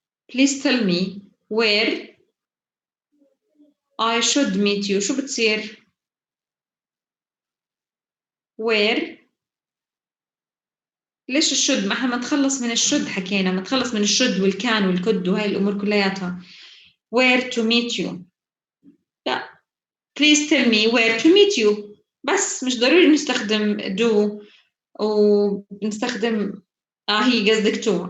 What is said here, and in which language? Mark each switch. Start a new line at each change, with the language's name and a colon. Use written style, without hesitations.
English: Please tell me where I should meet you.
Arabic: شو بتصير؟ Where ليش الشد؟ ما احنا نتخلص من الشد حكينا، نتخلص من الشد والكان والكد وهاي الأمور كلياتها.
English: Where to meet you. لا. Please tell me where to meet you.
Arabic: بس مش ضروري نستخدم do ونستخدم هي قصدك to.